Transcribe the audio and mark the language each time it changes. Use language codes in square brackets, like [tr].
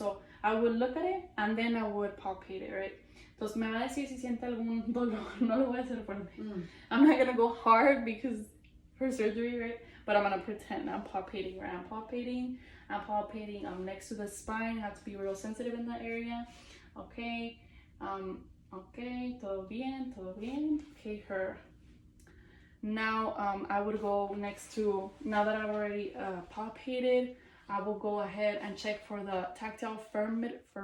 [en] So I would look at it and then I would palpate it, right? [es] Entonces me va a decir si siente algún dolor. No lo voy a hacer fuerte. [en] I'm not gonna go hard because for surgery, right? But I'm gonna pretend I'm palpating, right? I'm palpating next to the spine. I have to be real sensitive in that area. Okay. [es] Okay, todo bien, todo bien. [en] Okay, her. Now I would go next to, now that I've already palpated, I will go ahead and check for the tactile firmitas.